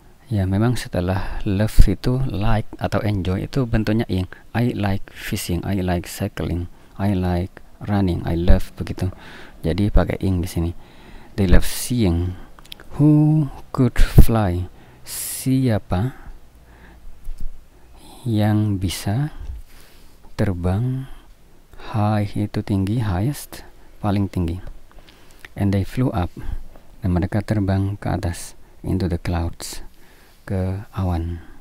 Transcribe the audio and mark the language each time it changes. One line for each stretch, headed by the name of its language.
Indonesian: Ya, memang setelah love itu like atau enjoy itu bentuknya ing.
English: I like fishing, I like cycling, I like running, I love, begitu.
Indonesian: Jadi pakai ing di sini.
English: They love seeing who could fly.
Indonesian: Siapa yang bisa terbang high itu tinggi, highest paling tinggi.
English: And they flew up,
Indonesian: dan mereka terbang ke atas,
English: into the clouds,
Indonesian: ke awan.